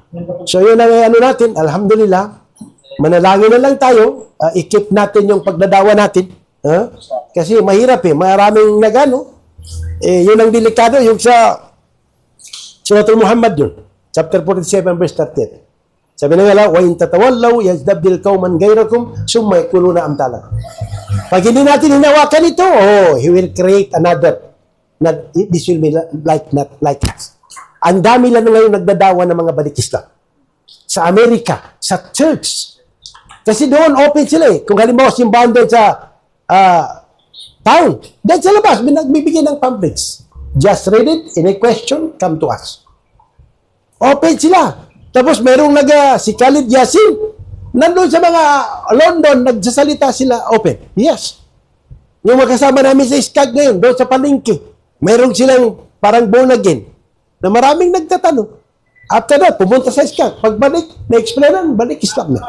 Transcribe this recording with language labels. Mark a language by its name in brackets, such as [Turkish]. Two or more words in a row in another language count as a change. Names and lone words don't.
[Filipino] So yun ang ano natin, alhamdulillah, manalangin na lang tayo, i-keep natin yung pagdadawa natin. Kasi mahirap eh, maraming nagano. Yun ang delikado, yung sa Suratul Muhammad yun. [English] Chapter 47, verse 30. [Filipino] Sabi na nga lang, [Arabic] وَإِن تَتَوَلَّوْا يَزْدَبْدِلْ قَوْمًا غَيْرَكُمْ ثُمَّ يَكُونُونَ أَمْثَالَكُمْ. [Filipino] Pag hindi natin hinawakan ito, [English] He will create another. This will be like us. [Filipino] Ang dami lang ngayon nagdadawa ng mga balik Islam. Sa Amerika, sa church. Kasi doon open sila eh. Kung halimbawa simbahan doon sa Town. Dahil sa labas, nagbibigay ng pamphlets. [English] Just read it, any question, come to us. [Filipino] Open sila. Tapos merong si Khalid Yassin, nandun sa mga London, nagsasalita sila open. Yes. Yung makasama namin sa SCAG ngayon, doon sa palengke, merong silang parang [English] born again, [Filipino] na maraming nagtatanong. [English] After that, [Filipino] pumunta sa SCAG. Pagbalik, na-explainan, balik Islam na.